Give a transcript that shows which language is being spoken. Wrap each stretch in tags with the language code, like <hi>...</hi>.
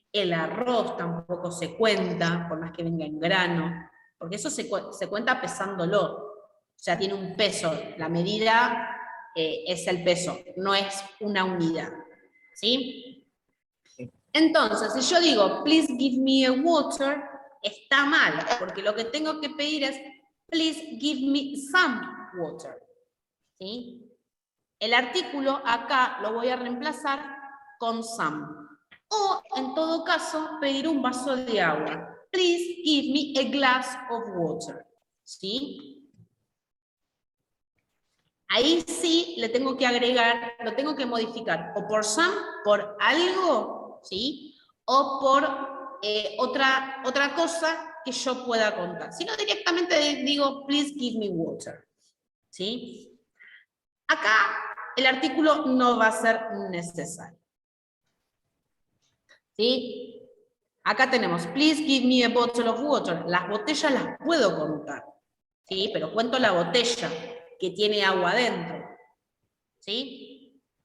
<es>El arroz tampoco se cuenta, por más que venga en grano, porque eso se cuenta pesándolo, o sea, tiene un peso, la medida es el peso, no es una unidad, ¿sí? Entonces, si yo digo,</es> <en>please give me a water,</en> <es>está mal, porque lo que tengo que pedir es,</es> <en>please give me some water.</en> <es>¿Sí? El artículo acá lo voy a reemplazar con some. O, en todo caso, pedir un vaso de agua.</es> <en>Please give me a glass of water.</en> <es>¿Sí? Ahí sí le tengo que agregar, lo tengo que modificar, o por some, por algo, ¿sí? O por otra cosa que yo pueda contar. Si no, directamente digo,</es> <en>please give me water.</en> <es>¿Sí? Acá el artículo no va a ser necesario. ¿Sí? Acá tenemos,</es> <en>please give me a bottle of water.</en> <es>Las botellas las puedo contar, ¿sí? Pero cuento la botella que tiene agua adentro. ¿Sí?</es>